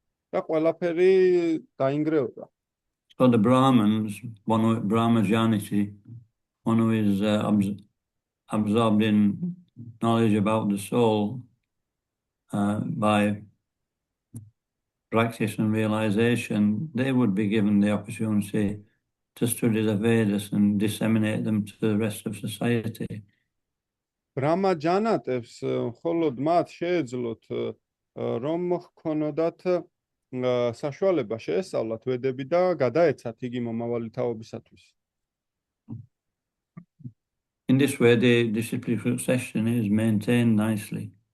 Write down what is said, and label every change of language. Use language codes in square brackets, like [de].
[ka] და ყველაფერი დაინგრეოდა. [en] So the Brahmins, Brahmajaniti, one who is absorbed in knowledge about the soul by practice and realization, they would be given the opportunity to study the Vedas and disseminate them to the rest of society. [ka] ბრამაჯანატებს მხოლოდ მათ შეეძლოთ რომ ჰქონოდათ საშუალება შეესწავლათ ვედები და გადაეცათ იგი მომავალი თაობისათვის. [en] In this way, the disciplic succession is maintained nicely.